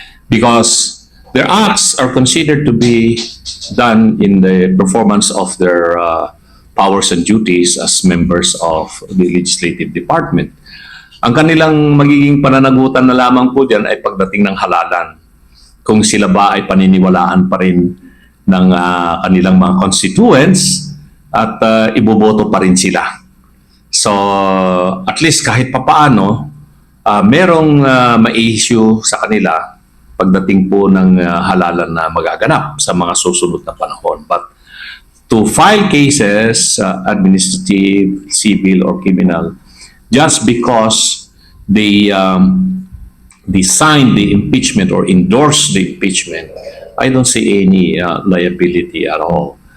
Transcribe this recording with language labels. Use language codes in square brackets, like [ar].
[en] Because their acts are considered to be done in the performance of their powers and duties as members of the legislative department. [tl] Ang kanilang magiging pananagutan na lamang po diyan ay pagdating ng halalan. Kung sila ba ay paniniwalaan pa rin ng kanilang mga constituents at iboboto pa rin sila. So, at least kahit papaano, merong ma-issue sa kanila pagdating po ng halalan na magaganap sa mga susunod na panahon. [en] But to file cases, administrative, civil, or criminal, just because they signed the impeachment or endorsed the impeachment, I don't see any liability at all.